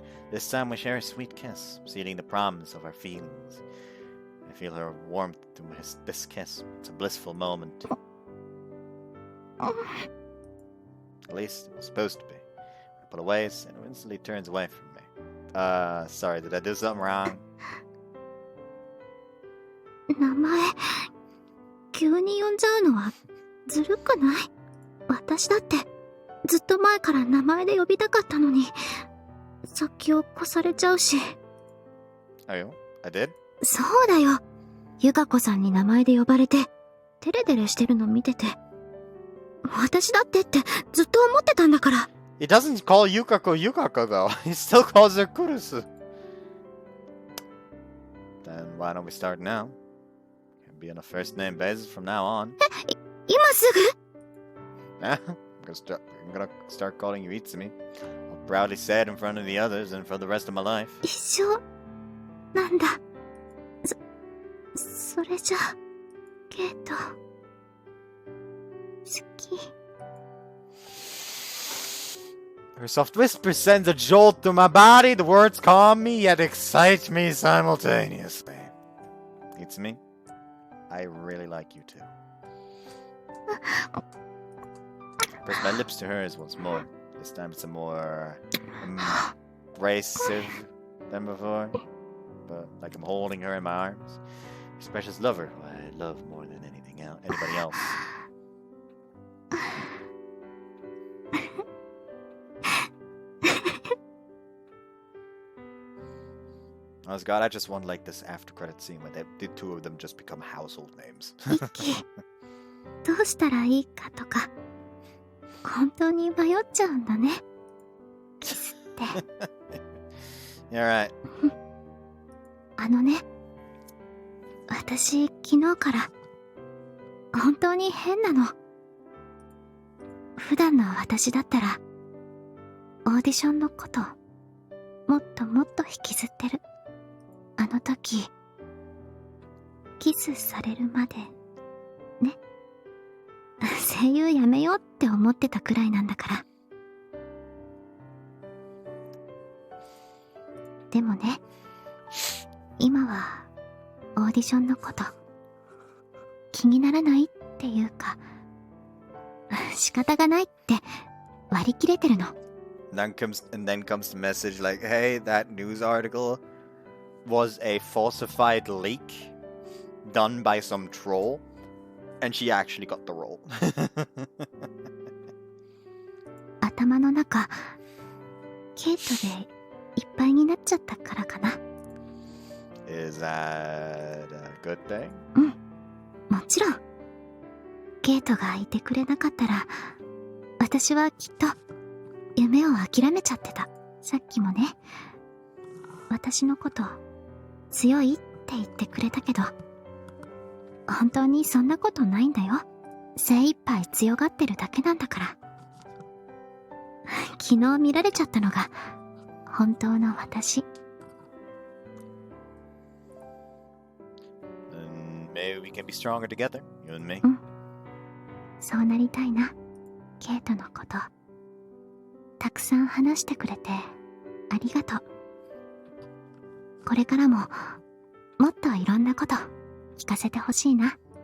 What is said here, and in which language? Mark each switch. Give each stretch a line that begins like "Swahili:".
English: This time we share a sweet kiss, sealing the promise of our feelings. I feel her warmth through this kiss. It's a blissful moment. At least it was supposed to be. I pull away and it instantly turns away from me. Sorry, did I do something wrong?
Japanese: 名前、急に呼んじゃうのはずるくない？私だってずっと前から名前で呼びたかったのに、先を越されちゃうし。
English: I did?
Japanese: そうだよ。ゆかこさんに名前で呼ばれて、デレデレしてるの見てて、私だってってずっと思ってたんだから。
English: He doesn't call Yukako Yukako though. He still calls her Kurusu. Then why don't we start now? Can be on a first name basis from now on.
Japanese: 今すぐ
English: I'm gonna start calling you Itsumi. I'll proudly say it in front of the others and for the rest of my life.
Japanese: 一緒なんだ。それじゃあ、ケイト、好き。
English: Her soft whisper sends a jolt through my body. The words calm me yet excite me simultaneously. Itsumi, I really like you too. Press my lips to hers once more. This time it's a more abrasive than before. But like I'm holding her in my arms. This precious lover, who I love more than anything else, anybody else. Oh God, I just want like this after credit scene where the two of them just become household names.
Japanese: どうしたらいいかとか、本当に迷っちゃうんだね。キスって。
English: You're right.
Japanese: あのね、私昨日から本当に変なの。普段の私だったらオーディションのこともっともっと引きずってる。あの時キスされるまでね。声優やめようって思ってたくらいなんだから。でもね、今はオーディションのこと気にならないっていうか、仕方がないって割り切れてるの。
English: And then comes the message like, hey, that news article was a falsified leak done by some troll, and she actually got the role.
Japanese: 頭の中ケイトでいっぱいになっちゃったからかな。
English: Is that a good thing?
Japanese: うん、もちろん。ケイトがいてくれなかったら、私はきっと夢を諦めちゃってた。さっきもね、私のこと強いって言ってくれたけど、本当にそんなことないんだよ。精一杯強がってるだけなんだから。昨日見られちゃったのが本当の私。
English: Maybe we can be stronger together, you and me.
Japanese: うん。そうなりたいな。ケイトのこと。たくさん話してくれてありがとう。これからももっといろんなこと聞かせてほしいな。